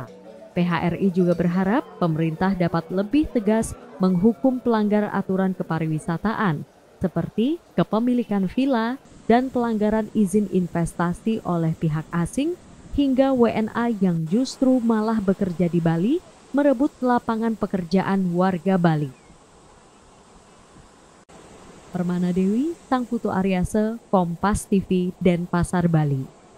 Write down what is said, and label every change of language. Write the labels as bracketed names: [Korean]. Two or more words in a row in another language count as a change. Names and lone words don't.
[Indonesian] PHRI juga berharap pemerintah dapat lebih tegas menghukum pelanggar aturan kepariwisataan, seperti kepemilikan villa dan pelanggaran izin investasi oleh pihak asing, hingga WNA yang justru malah bekerja di Bali merebut lapangan pekerjaan warga Bali. Permana Dewi, Sang Putu Aryase, Kompas TV, Denpasar, Bali.